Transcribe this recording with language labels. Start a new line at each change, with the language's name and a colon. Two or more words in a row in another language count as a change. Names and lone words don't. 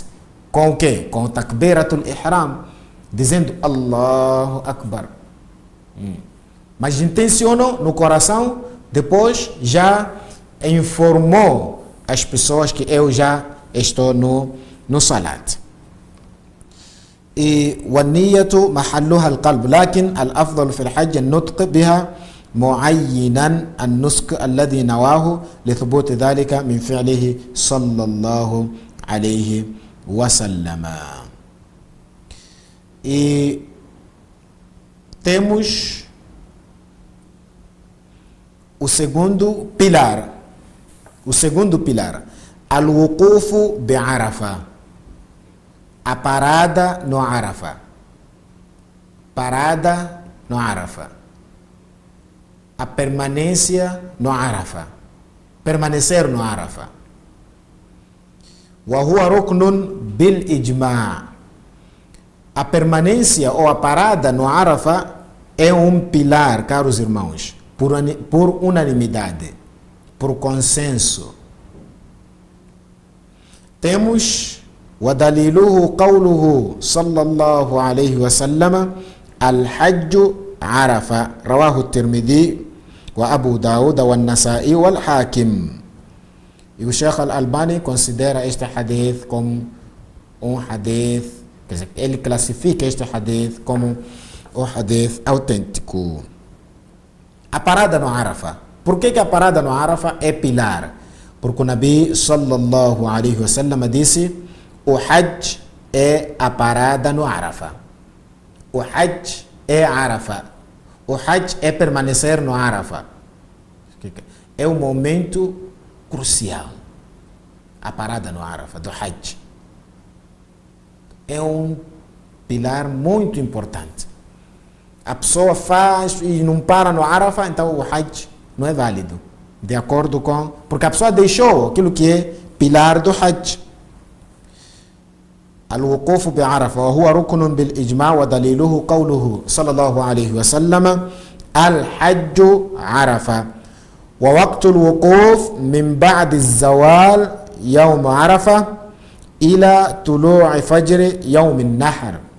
Portuguese: Com o quê? Com o
Arabic: تكبيرة الإحرام.
Portuguese: Dizendo
Arabic: الله أكبر.
Portuguese: Mas intencionou no coração, depois já informou as pessoas que eu já estou no Salat.
Arabic: والنية محلها القلب لكن الأفضل في الحج النطق بها معينا النسك الذي نواه لثبوت ذلك من فعله صلى الله عليه وسلم.
Portuguese: E temos o segundo pilar. O segundo pilar,
Arabic: الوقوف بعرفة.
Portuguese: A parada no Arafa. Parada no Arafa. A permanência no Arafa. Permanecer no Arafa.
Arabic: وهو ركن بالإجماع'.
Portuguese: A permanência ou a parada no Arafa é um pilar, caros irmãos, por unanimidade, por consenso.
Arabic: Temos ودليله قوله صلى الله عليه وسلم الحج عرفة رواه الترمذي وأبو داود والنسائي والحاكم.
Portuguese: E o Sheikh Al-Albani considera este hadith como hadith, quer dizer, ele classifica este hadith como hadith autêntico. A parada no Arafa. Por que a parada no Arafa é pilar? Porque o Nabi
Arabic: صلى الله عليه وسلم
Portuguese: disse: o Hajj é a parada no Arafa. O Hajj é Arafa. O Hajj é permanecer no Arafa. É um momento crucial. A parada no Arafa, do Hajj. É um pilar muito importante. A pessoa faz e não para no Arafa, então o Hajj não é válido. De acordo com... Porque a pessoa deixou aquilo que é pilar do Hajj.
Arabic: الوقوف بعرفة وهو ركن بالإجماع ودليله قوله صلى الله عليه وسلم الحج عرفة ووقت الوقوف من بعد الزوال يوم عرفة إلى طلوع فجر يوم النحر.